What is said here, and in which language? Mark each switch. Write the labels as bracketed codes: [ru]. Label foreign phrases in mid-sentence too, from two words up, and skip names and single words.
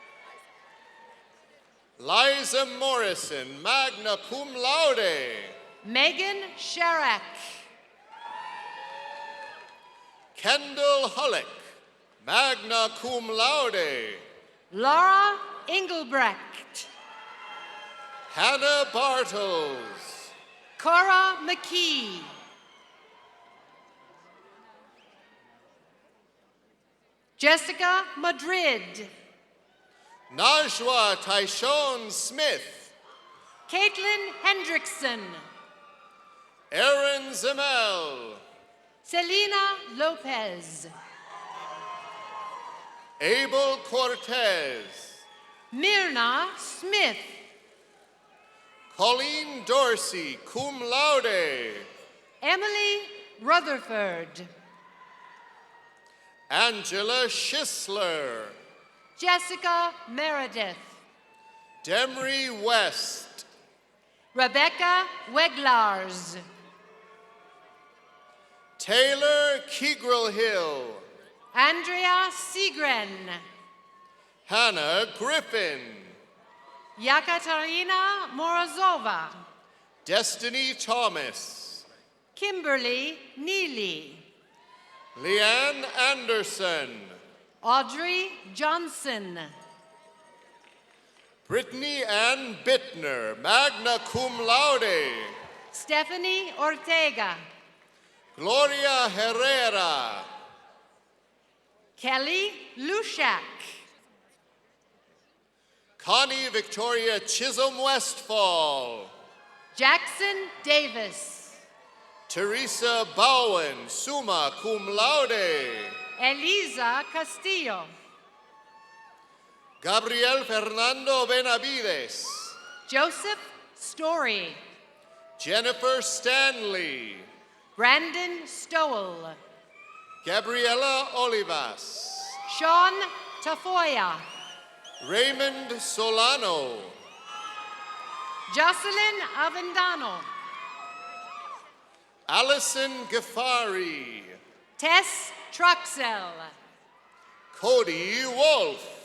[en] Liza Morrison, [la] magna cum laude. [en] Megan Sharak. Kendall Hullock, [la] magna cum laude. [en] Laura Engelbrecht. Hannah Bartles. Cora McKee. Jessica Madrid. Najwa Tyshon Smith. Caitlin Hendrickson. Aaron Zemel. Selena Lopez. Abel Cortez. Myrna Smith. Colleen Dorsey, [la] cum laude. [en] Emily Rutherford. Angela Schisler. Jessica Meredith. Demry West. Rebecca Weglars. Taylor Kegrel-Hill. Andrea Seagren. Hannah Griffin. Yakaterina Morozova. Destiny Thomas. Kimberly Neely. Leanne Anderson. Audrey Johnson. Brittany Ann Bittner, [la] magna cum laude. [en] Stephanie Ortega. Gloria Herrera. Kelly Lushak. Connie Victoria Chisholm Westfall. Jackson Davis. Teresa Bowen, [la] summa cum laude. [en] Eliza Castillo. Gabriel Fernando Benavides. Joseph Story. Jennifer Stanley. Brandon Stowell. Gabriela Olivas. Sean Tafoya. Raymond Solano. Jocelyn Avendano. Allison Ghaffari. Tess Truxell. Cody Wolf.